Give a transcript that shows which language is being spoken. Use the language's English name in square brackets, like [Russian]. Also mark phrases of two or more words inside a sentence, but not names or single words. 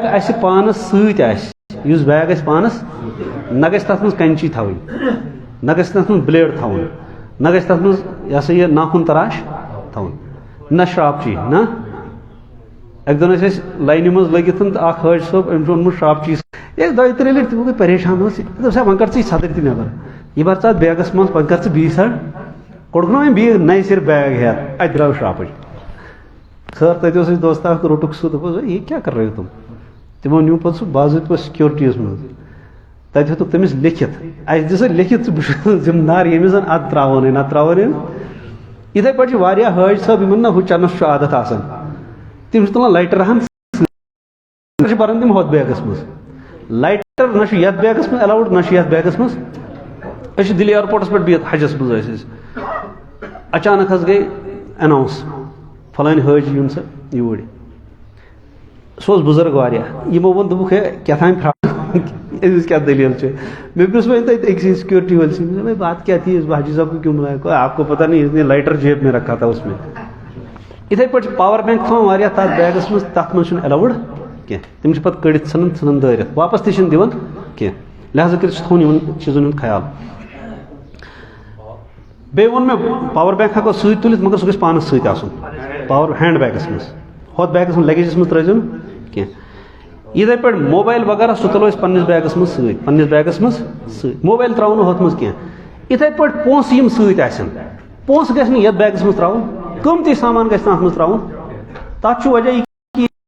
[Kashmiri] اسہِ پانس سۭتۍ آسہِ یُس بیگ اسہِ پانس نہ گژھِ تتھ منٛز کنچی تھاوٕنۍ نہ گژھِ تتھ منٛز بلیڈ تھاوُن نہ گژھِ تتھ منٛز یہِ ہسا یہِ ناخُن تراش تھاوُن نہ شراپچی نہ اکہِ دۄہ ٲسۍ أسۍ لاینہِ منٛز لٔگِتھ تہٕ اکھ حٲج صٲب أمۍ چھُ اوٚنمُت شراپچی ییٚلہِ دۄیہِ ترٛیٚیہِ لٹہِ تِم گٔے پریشان ٲسۍ دوٚپ سا وۄنۍ کر ژٕ یہِ صدٕر تہِ نٮ۪بر یہِ بھر ژٕ اتھ بیگس منٛز پتہٕ کر ژٕ بیٚیہِ سڑ کوٚڑُکھ نا وۄنۍ بیٚیہِ نَیہِ سرِ بیگ ہٮ۪تھ اتہِ درٛاو شراپٕچ خٲر تتہِ اوس اَسہِ دوستہ اکھ روٚٹُکھ سُہ دوٚپُس یہِ کیٛاہ [Urdu] کر رہے ہو تُم [Kashmiri] تِمو نیوٗ پتہٕ سُہ باضٲبطہٕ سِکیورٹی یس منٛز تتہِ ہیوٚتُکھ تٔمِس لیکھِتھ اَسہِ دِ سا لیکھِتھ ژٕ بہٕ چھُس ذِمہٕ دار ییٚمِس زن اتھ تراوانٕے نتہٕ تراوانٕے یِتھے پٲٹھۍ چھِ واریاہ حٲج صٲب یِمن نہ ہُہ چنس چھُ عادت آسان تِم چھِ تُلان لایٹر ہن چھِ بران تِم ہۄتھ بیگس منٛز لایٹر نہ چھُ یتھ بیگس منٛز الاوُڈ نہ چھُ یتھ بیگس منٛز أسۍ چھِ دِلہِ ایئرپورٹس پٮ۪ٹھ بِہِتھ حجس منٛز ٲسۍ أسۍ اچانک حظ گٔے ایناوُنس فلٲنۍ حٲجی یُن سا یوٗرۍ سُہ اوس بُزرگ واریاہ یِمو ووٚن دوٚپُکھ ہے کیٛاہ تام أمِس کیٛاہ دٔلیٖل چھِ مےٚ پرٛژھ وۄنۍ تَتہِ أکسٕے سِکیورٹی وٲلۍ سٕے [Urdu] بھائی بات کیا تھی اس حاجی صاحب کو کیوں بلایا کوئی آپ کو پتہ نہیں اس نے لائٹر جیب میں رکھا تھا اس میں [Kashmiri] یِتھے پٲٹھۍ چھِ [English] power bank [Kashmiri] تھاوان واریاہ تتھ بیگس منٛز تتھ منٛز چھُنہٕ الاوُڈ کینٛہہ تِم چھِ پتہٕ کٔڑِتھ ژھٕنان دٲرِتھ واپس تہِ چھِنہٕ دِوان کینٛہہ لہٰذا کٔرِتھ چھُ تھاوُن یِمن چیٖزن ہُنٛد خیال بیٚیہِ ووٚن مےٚ [English] power bank [Kashmiri] ہٮ۪کو سۭتۍ تُلِتھ مگر سُہ گژھِ پانس سۭتۍ آسُن پاور [English] hand bags [Kashmiri] منٛز ہۄتھ بیگس منٛز لگیجس منٛز ترٲیزیو نہٕ کینٛہہ یِتھے پٲٹھۍ موبایل وغیرہ سُہ تُلو أسۍ پننس بیگس منٛز سۭتۍ پننس بیگس منٛز سۭتۍ موبایل تراوو نہٕ ہۄتھ منٛز کینٛہہ یِتھے پٲٹھۍ پونٛسہٕ یِم سۭتۍ آسن پونٛسہٕ گژھِ نہٕ یتھ بیگس منٛز تراوُن قۭمتی سامان گژھِ نہٕ اتھ منٛز تراوُن تتھ چھُ وجہ یہِ